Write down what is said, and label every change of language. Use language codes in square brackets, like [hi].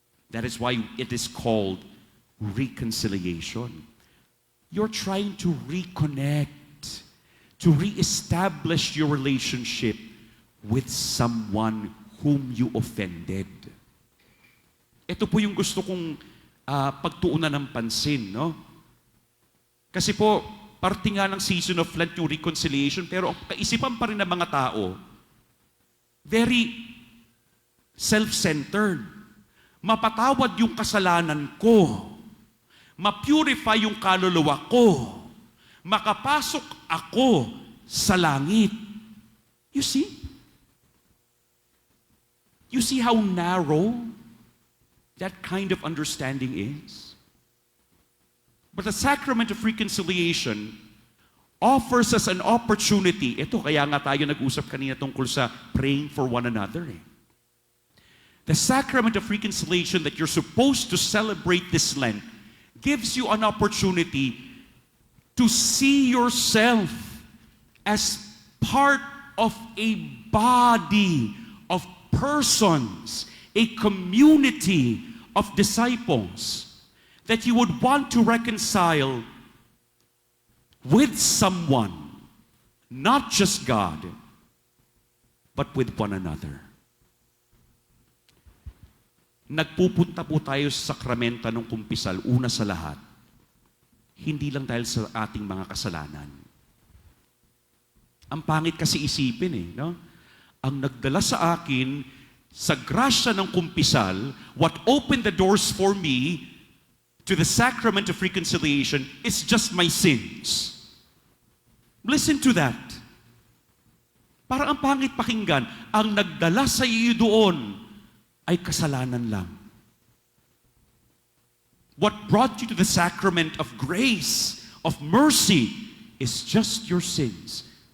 [en] That is why it is called reconciliation. You're trying to reconnect, to reestablish your relationship with someone whom you offended. [tl] Ito po yung gusto kong pagtuunan ng pansin, no? Kasi po, parte nga ng season of Lent yung reconciliation, pero ang kaisipan pa rin ng mga tao, [en] very self-centered. [tl] Mapatawad yung kasalanan ko. Ma-purify yung kaluluwa ko. Makapasok ako sa langit. [en] You see? You see how narrow that kind of understanding is? But the Sacrament of Reconciliation offers us an opportunity. [tl] Ito, kaya nga tayo nag-usap kanina tungkol sa praying for one another. [en] The Sacrament of Reconciliation that you're supposed to celebrate this Lent gives you an opportunity to see yourself as part of a body of persons, a community of disciples that you would want to reconcile with someone, not just God, but with one another. [tl] Nagpupunta po tayo sa sakramenta ng kumpisal, una sa lahat, hindi lang dahil sa ating mga kasalanan. Ang pangit kasi isipin no? Ang nagdala sa akin, sa grasya ng kumpisal, [en] what opened the doors for me to the Sacrament of Reconciliation is just my sins. Listen to that. [tl] Parang ang pangit pakinggan, ang nagdala sa iyo doon ay kasalanan lang. [en] What brought you to the sacrament of grace, of mercy, is just your sins.